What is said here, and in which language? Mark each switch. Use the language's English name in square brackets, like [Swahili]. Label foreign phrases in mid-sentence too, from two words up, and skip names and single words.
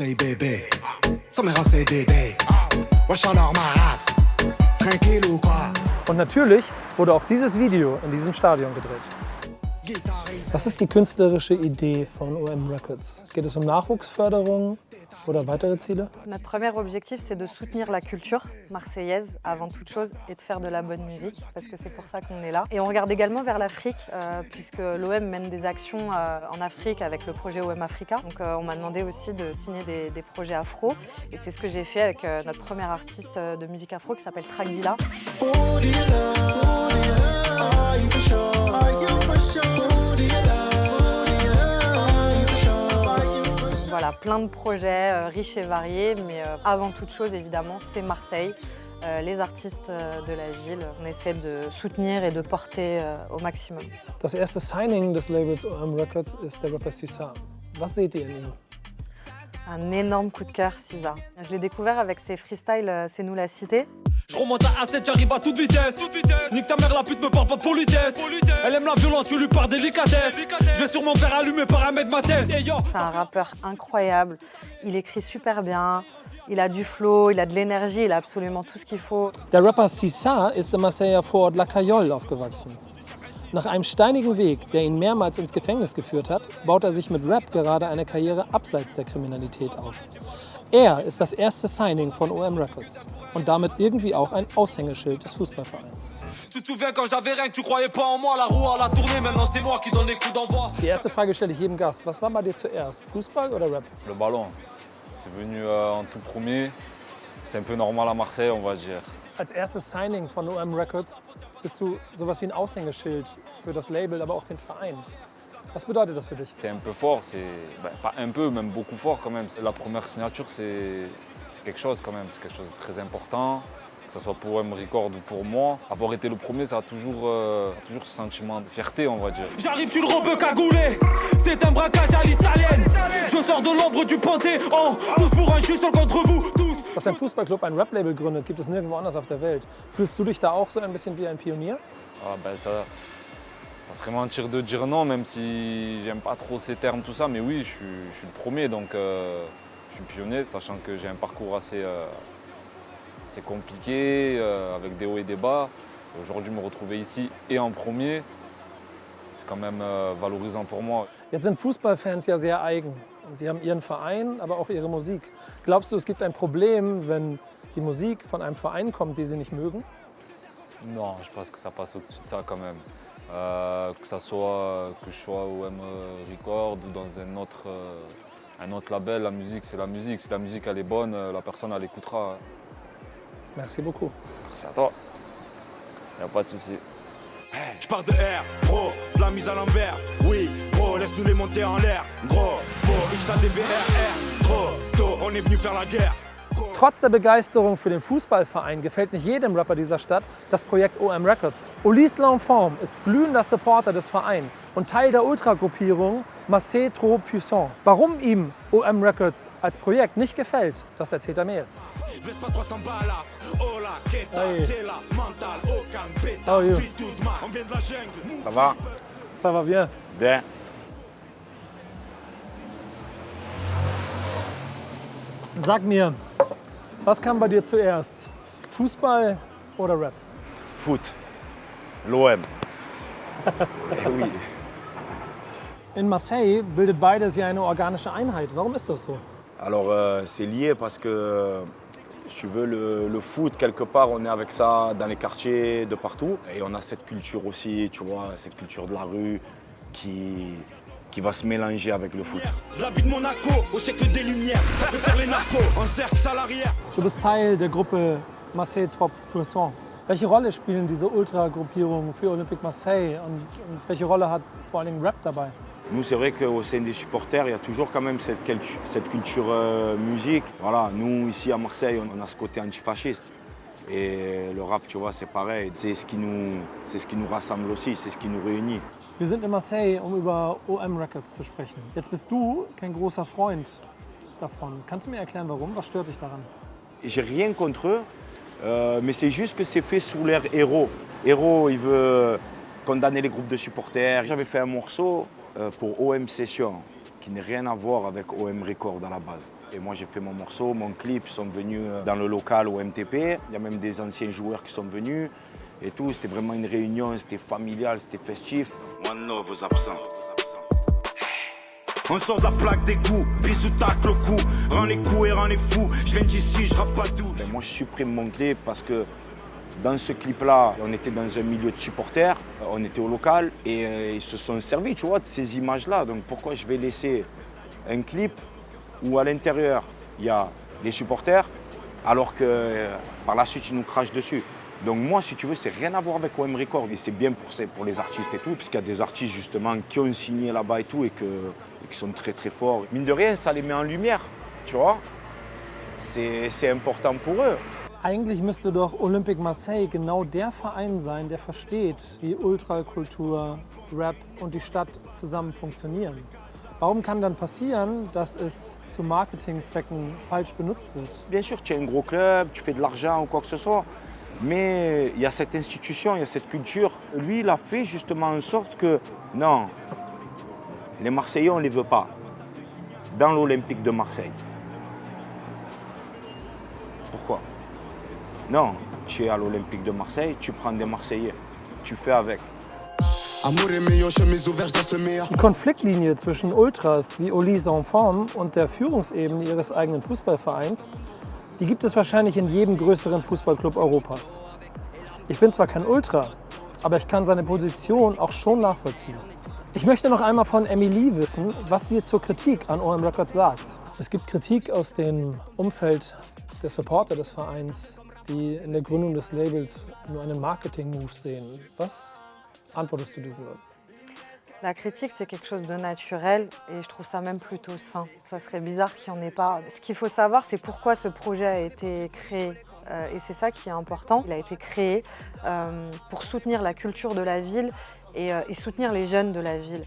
[German] Und natürlich wurde auch dieses Video in diesem Stadion gedreht. Was ist die künstlerische Idee von OM Records? Geht es um Nachwuchsförderung oder weitere Ziele? [French] Notre premier objectif, c'est de soutenir la culture marseillaise avant toute chose et de faire de la bonne musique, parce que c'est pour ça qu'on est là. Et on regarde également vers l'Afrique, puisque l'OM mène des actions en Afrique avec le projet OM Africa. Donc on m'a demandé aussi de signer des projets afro, et c'est ce que j'ai fait avec notre premier artiste de musique afro qui s'appelle Tragdila. Voilà, plein de projets riches et variés, mais avant toute chose, évidemment, c'est Marseille. Les artistes de la ville, on essaie de soutenir et de porter au maximum. [German] Das erste Signing des Labels OM Records ist der Rapper Sisa. Was seht ihr in ihm? [French] Un énorme coup de cœur, Sisa. Je l'ai découvert avec ses freestyles C'est nous la cité. Je remonte à A7, j'arrive à toute vitesse. Nique ta mère, la pute me parle pas de politesse. Elle aime la violence, je lui parle délicatesse. Je vais sur mon père allumé par un mec de ma thèse. C'est un rappeur incroyable. Il écrit super bien. Il a du flow, il a de l'énergie, il a absolument tout ce qu'il faut. [German] Der Rapper Sisa ist im Marseiller Vorort La Cayolle aufgewachsen. Nach einem steinigen Weg, der ihn mehrmals ins Gefängnis geführt hat, baut er sich mit Rap gerade eine Karriere abseits der Kriminalität auf. Er ist das erste Signing von OM Records und damit irgendwie auch ein Aushängeschild des Fußballvereins. [French] Tu te souviens quand j'avais rien, que tu croyais pas en moi, la roue à la tournée, maintenant c'est moi qui donne les coups d'envoi. [German] Die erste Frage stelle ich jedem Gast. Was war bei dir zuerst? Fußball oder Rap? [French] Le ballon, c'est venu en tout premier. C'est un peu normal à Marseille, on va dire. [German] Als erstes Signing von OM Records bist du sowas wie ein Aushängeschild für das Label, aber auch den Verein. Was bedeutet das für dich? [French] C'est un peu fort, c'est pas un peu, même beaucoup fort quand même. La première signature, c'est quelque chose quand même, c'est quelque chose de très important. Que ce soit pour OM Record ou pour moi. Avoir été le premier, ça a toujours ce sentiment de fierté, on va dire. J'arrive, tu le robeux cagoulé. C'est un braquage à l'italienne. Je sors de l'ombre du Panthéon. Tous pour un juste contre vous, tous. [German] Dass ein Fußballclub ein Rap-Label gründet, gibt es nirgendwo anders auf der Welt. Fühlst du dich da auch so ein bisschen wie ein Pionier? [French] Ah, ben ça serait mentir de dire non, même si j'aime pas trop ces termes, tout ça. Mais oui, je suis le premier, donc je suis pionnier, sachant que j'ai un parcours assez compliqué, avec des hauts et des bas. Et aujourd'hui, me retrouver ici et en premier, c'est quand même valorisant pour moi. [German] Jetzt sind Fußballfans ja sehr eigen. Sie haben ihren Verein, aber auch ihre Musik. Glaubst du, es gibt ein Problem, wenn die Musik von einem Verein kommt, die sie nicht mögen? [French] Non, je pense que ça passe au-dessus de ça quand même. Que je sois au OM Record ou dans un autre label, la musique c'est la musique. Si la musique elle est bonne, la personne elle écoutera. Merci beaucoup. Merci à toi. Y a pas de souci. Je pars de R, gros, de la mise à l'envers. Oui, gros, laisse-nous les monter en l'air. Gros, XADVRR, gros, tôt, on est venu faire la guerre. [German] Trotz der Begeisterung für den Fußballverein gefällt nicht jedem Rapper dieser Stadt das Projekt OM Records. Ulysse L'Enfant ist glühender Supporter des Vereins und Teil der Ultragruppierung Marseille Trop Puissant. Warum ihm OM Records als Projekt nicht gefällt, das erzählt er mir jetzt. [English] How are you? [French] Ça va? Ça va bien. Bien. [German] Sag mir, was kam bei dir zuerst? Fußball oder Rap? [French] Foot. L'OM. Oui. [German] In Marseille bildet beides ja eine organische Einheit. Warum ist das so? [French] Alors c'est lié parce que si tu veux le foot quelque part on est avec ça dans les quartiers de partout et on a cette culture aussi, tu vois, cette culture de la rue qui va se mélanger avec le foot. La vie de Monaco, au siècle des Lumières, ça peut faire les narcos, en cercle salariaire. [German] Du bist Teil der Gruppe Marseille Trop Puissant. Welche Rolle spielen diese Ultragruppierungen für Olympique Marseille und welche Rolle hat vor allem Rap dabei? [French] Nous, c'est vrai qu'au sein des supporters, il y a toujours quand même cette culture musique. Voilà, nous, ici à Marseille, on a ce côté antifasciste. Et le rap, tu vois, c'est pareil. C'est ce qui nous rassemble aussi, c'est ce qui nous réunit. [German] Wir sind in Marseille, um über OM Records zu sprechen. Jetzt bist du kein großer Freund davon. Kannst du mir erklären, warum? Was stört dich daran? [French] J'ai rien contre eux, mais c'est juste que c'est fait sous l'air héros. Héros, il veut condamner les groupes de supporters. J'avais fait un morceau pour OM Session, qui n'a rien à voir avec OM Record à la base. Et moi j'ai fait mon morceau, mon clip, ils sont venus dans le local au MTP. Il y a même des anciens joueurs qui sont venus et tout. C'était vraiment une réunion, c'était familial, c'était festif. [English] One love [French] aux absents. On sort de la plaque des coups, bisous tacle au cou, rends les coups et rends les fous. Je viens d'ici, je rappe pas tout. Ben moi je supprime mon clip parce que dans ce clip-là, on était dans un milieu de supporters, on était au local et ils se sont servis, tu vois, de ces images-là. Donc pourquoi je vais laisser un clip où à l'intérieur, il y a les supporters alors que par la suite, ils nous crachent dessus. Donc moi, si tu veux, c'est rien à voir avec OM Record et c'est bien pour les artistes et tout, parce qu'il y a des artistes justement qui ont signé là-bas et tout et qui sont très très forts. Mine de rien, ça les met en lumière, tu vois. C'est important pour eux. [German] Eigentlich müsste doch Olympique Marseille genau der Verein sein, der versteht, wie Ultrakultur, Rap und die Stadt zusammen funktionieren. Warum kann dann passieren, dass es zu Marketingzwecken falsch benutzt wird? [French] Bien sûr, tu es un gros club, tu fais de l'argent ou quoi que ce soit, mais il y a cette institution, il y a cette culture. Lui, il a fait justement en sorte que, non, les Marseillais, on ne les veut pas dans l'Olympique de Marseille. Pourquoi ? Non, tu es à l'Olympique de Marseille, tu prends des Marseillais, tu fais avec. [German] Die Konfliktlinie zwischen Ultras wie Ulysse L'Enfant und der Führungsebene ihres eigenen Fußballvereins, die gibt es wahrscheinlich in jedem größeren Fußballclub Europas. Ich bin zwar kein Ultra, aber ich kann seine Position auch schon nachvollziehen. Ich möchte noch einmal von Emily wissen, was sie zur Kritik an OM Records sagt. Es gibt Kritik aus dem Umfeld der Supporter des Vereins, die in der Gründung des Labels nur einen Marketing-Move sehen. Was antwortest du diesen Leuten? [French] La critique, c'est quelque chose de naturel et je trouve ça même plutôt sain. Ça serait bizarre qu'il n'y en ait pas. Ce qu'il faut savoir, c'est pourquoi ce projet a été créé. Et c'est ça qui est important. Il a été créé pour soutenir la culture de la ville et soutenir les jeunes de la ville.